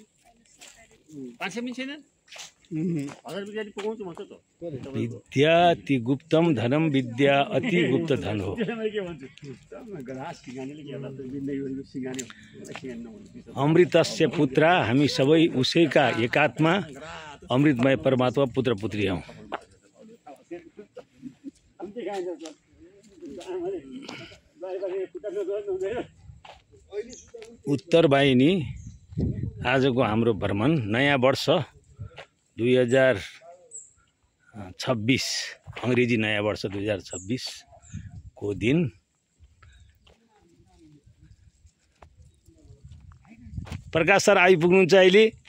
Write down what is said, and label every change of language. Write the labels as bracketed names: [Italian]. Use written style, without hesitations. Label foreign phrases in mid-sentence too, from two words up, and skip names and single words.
[Nepali] 500 पनि छैन। 1000 विद्यार्थी पुगाउँछु भन्छ त। [Sanskrit] विद्या ति गुप्तम धनम [Nepali] विद्या अति गुप्त धन हो। [Sanskrit] अमृतस्य पुत्रा [Nepali] हामी सबै उसैका एकात्मा अमृतमय परमात्मा पुत्र पुत्री हौँ। उत्तर वाहिनी आजको हाम्रो भ्रमण नयाँ वर्ष 2026 अङ्ग्रेजी नयाँ वर्ष 2026 को दिन प्रकाश सर आइपुग्नुहुन्छ अहिले।